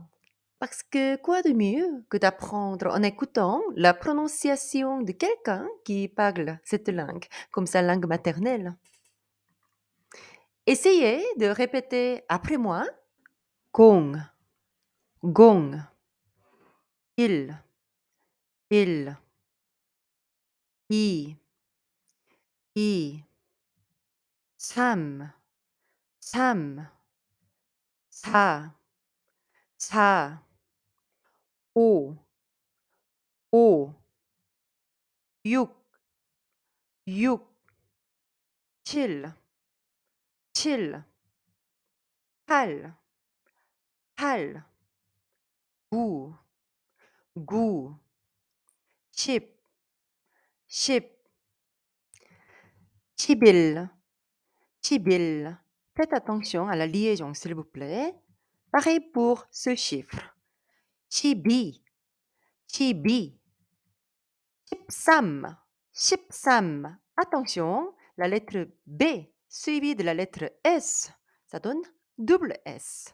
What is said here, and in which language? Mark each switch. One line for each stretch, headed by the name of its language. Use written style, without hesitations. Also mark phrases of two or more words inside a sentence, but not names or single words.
French: Parce que quoi de mieux que d'apprendre en écoutant la prononciation de quelqu'un qui parle cette langue comme sa langue maternelle? Essayez de répéter après moi. Gong, gong, il, il, i,
Korean: 삼, 삼, 사, 사, 오, 오, 육, 육, 칠, 칠, 팔, 팔, 구, 구, 십, 10, 11, 11.
French: Faites attention à la liaison, s'il vous plaît. Pareil pour ce chiffre. 12, 12. 13, 13. Attention, la lettre B suivie de la lettre S, ça donne double S.